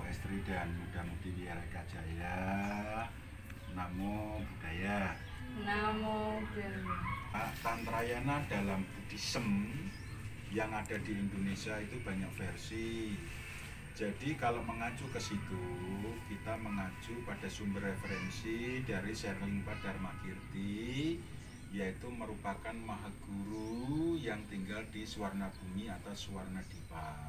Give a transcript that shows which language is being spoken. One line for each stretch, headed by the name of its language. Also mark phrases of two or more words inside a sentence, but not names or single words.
Indonesian: Putri dan Muda-Mudi Wiyaraka Jaya.
Pali: Namo Buddhaya. Namo Buddhaya.
Indonesian: Tantrayana dalam Buddhism yang ada di Indonesia itu banyak versi. Jadi kalau mengacu ke situ, kita mengacu pada sumber referensi dari Sherlingpa Dharmakirti, yaitu merupakan Mahaguru yang tinggal di Swarna Bumi atau Swarna Dipa.